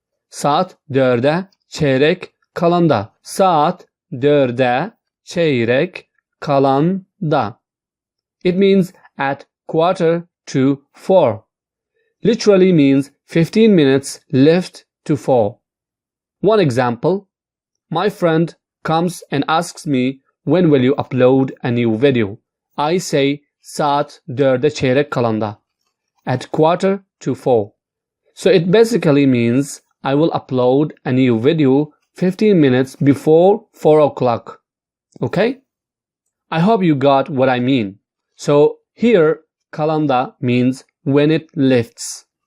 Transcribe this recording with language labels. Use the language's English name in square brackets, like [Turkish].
[Turkish] Saat 4'e çeyrek kalanda. Saat 4'e çeyrek kalanda. [English] It means at 3:45. Literally means 15 minutes left to 4. One example. My friend comes and asks me, when will you upload a new video? I say, saat 4'e çeyrek kalanda. At 3:45. So it basically means I will upload a new video 15 minutes before 4 o'clock. Okay? I hope you got what I mean. So here, kalanda means when it lifts.